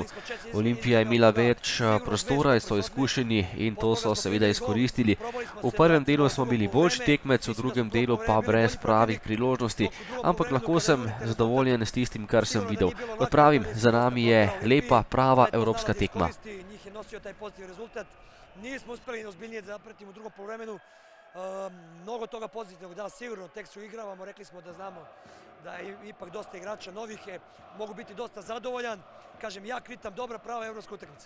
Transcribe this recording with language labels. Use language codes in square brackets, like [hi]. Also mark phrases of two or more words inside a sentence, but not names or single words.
[sl] Olimpija je imela več prostora, so izkušeni in to so seveda izkoristili. V prvem delu smo bili boljši tekmec, v drugem delu pa brez pravih priložnosti, ampak lahko sem zadovoljen s tistim, kar sem videl. Kot pravim, za nami je lepa, prava evropska tekma. [bs] Nosio taj pozitivan rezultat. Nismo uspjeli ozbiljnije da zapratimo u drugom poluvremenu. Mnogo toga pozitivnog, da sigurno tek se uigravamo, rekli smo da znamo da je ipak dosta igrača novih je, mogu biti dosta zadovoljan. Kažem, jak ritam, dobra prava evropska utakmica.